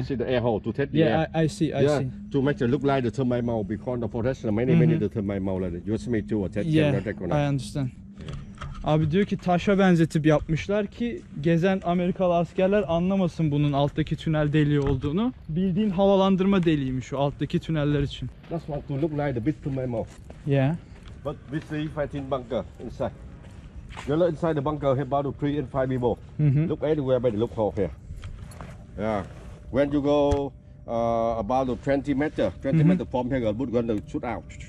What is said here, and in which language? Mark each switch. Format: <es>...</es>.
<en>This is the air hole to take the air. Yeah, I see. To make it look like the termite mound because the forest many the termite mound like use me to attach Yeah, I understand.</en> <tr>Abi diyor ki taşa benzetip yapmışlar ki gezen Amerikalı askerler anlamasın bunun alttaki tünel deliği olduğunu. Bildiğin havalandırma deliğiymiş o alttaki tüneller için.</tr> <en>That's what to look like the big termite mound. Yeah. But we see fighting bunker inside. You look inside the bunker, about 3 and 5 people. Look everywhere by the loophole here. Yeah. When you go about 20 meter from here, good gun to shoot out.</en>